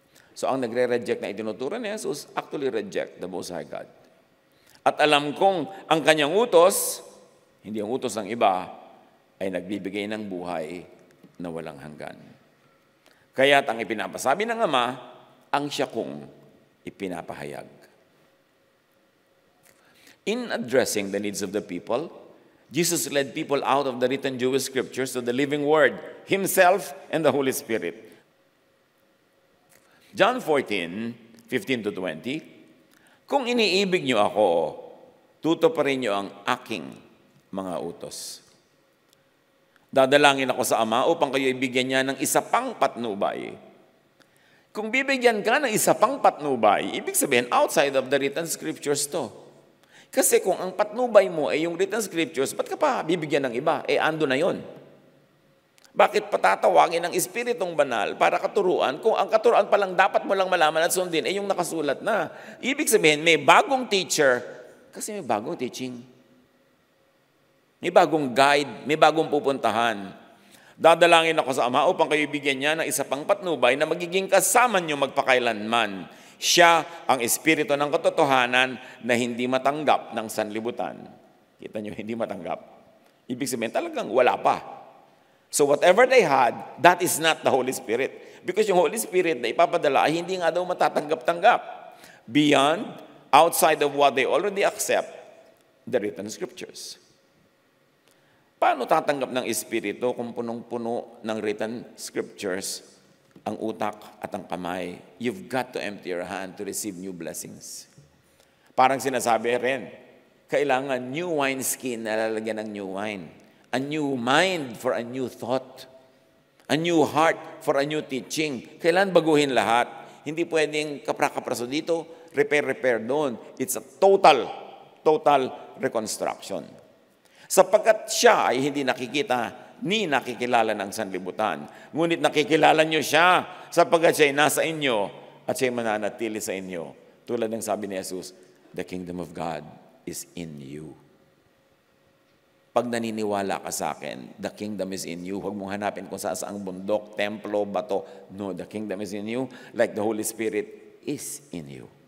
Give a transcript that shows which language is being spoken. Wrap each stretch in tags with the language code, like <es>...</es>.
<tl>So ang nagre-reject na itinuturo ni Jesus</tl> <en>actually reject the Most High God.</en> <tl>At alam kong ang kanyang utos, hindi ang utos ng iba, ay nagbibigay ng buhay na walang hanggan. Kaya't ang ipinapasabi ng Ama, ang siya kong ipinapahayag.</tl> <en>In addressing the needs of the people, Jesus led people out of the written Jewish scriptures to the living Word, Himself and the Holy Spirit.</en> <tl>John 14:15-20, kung iniibig niyo ako, tutuparin niyo ang aking mga utos. Dadalangin ako sa Ama upang kayo ibigyan niya ng isa pang patnubay. Kung bibigyan ka ng isa pang patnubay, ibig sabihin</tl> <en>outside of the written scriptures to.</en> <tl>Kasi kung ang patnubay mo ay yung</tl> <en>written scriptures,</en> <tl>ba't ka pa bibigyan ng iba? Ando na yon. Bakit patatawagin ng Espiritong Banal para katuruan kung ang katuruan pa lang dapat mo lang malaman at sundin ay yung nakasulat na? Ibig sabihin, may bagong teacher kasi may bagong teaching. May bagong guide, may bagong pupuntahan. Dadalangin ako sa Ama upang kayo bigyan niya ng isa pang patnubay na magiging kasama niyo magpakailanman. Siya ang Espiritu ng katotohanan na hindi matanggap ng sanlibutan. Kita niyo, hindi matanggap. Ibig sabihin, talagang wala pa.</tl> <en>So whatever they had, that is not the Holy Spirit. Because</en> <tl>yung Holy Spirit na ipapadala ay hindi nga daw matatanggap-tanggap.</tl> <en>Beyond, outside of what they already accept, the written scriptures.</en> <tl>Paano tatanggap ng Espiritu kung punong-puno ng</tl> <en>written scriptures</en> <tl>ang utak at ang kamay?</tl> <en>You've got to empty your hand to receive new blessings.</en> <tl>Parang sinasabi rin, kailangan</tl> <en>new wineskin</en> <tl>na lalagyan ng</tl> <en>new wine. A new mind for a new thought. A new heart for a new teaching.</en> <tl>Kailan baguhin lahat? Hindi pwedeng kapra-kapraso dito, repair doon.</tl> <en>It's a total reconstruction.</en> <tl>Sapagkat siya ay hindi nakikita ni nakikilala ng sanlibutan. Ngunit nakikilala niyo siya sapagkat siya ay nasa inyo at siya ay mananatili sa inyo. Tulad ng sabi ni Jesus,</tl> <en>the kingdom of God is in you.</en> <tl>Pag naniniwala ka sa akin,</tl> <en>the kingdom is in you.</en> <tl>Huwag mong hanapin kung saan bundok, templo, bato.</tl> <en>No, the kingdom is in you like the Holy Spirit is in you.</en>